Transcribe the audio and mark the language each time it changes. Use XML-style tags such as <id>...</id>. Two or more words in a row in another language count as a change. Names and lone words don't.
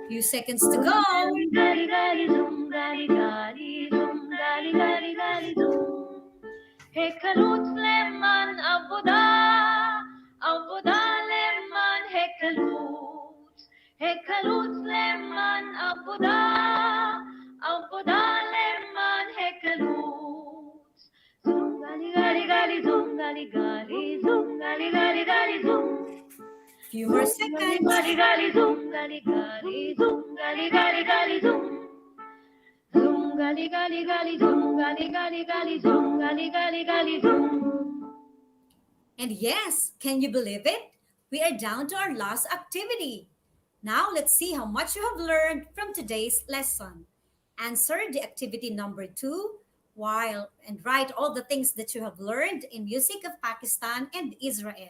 <en>seconds to go.</en> <he>גלי גלי זום, גלי גלי זום, גלי גלי גלי זום. החלוץ למען עבודה, עבודה למען החלוץ. החלוץ למען עבודה, עבודה למען החלוץ. זום גלי גלי גלי זום, גלי גלי זום, גלי גלי גלי זום.</he> <en>Few more seconds.</en> <he>גלי גלי זום, גלי גלי זום, גלי גלי גלי זום. זום גלי גלי גלי זום, גלי גלי גלי זום, גלי גלי גלי זום.</he> <en>And yes, can you believe it? We are down to our last activity. Now let's see how much you have learned from today's lesson. Answer the activity number 2 and write all the things that you have learned in music of Pakistan and Israel.</en>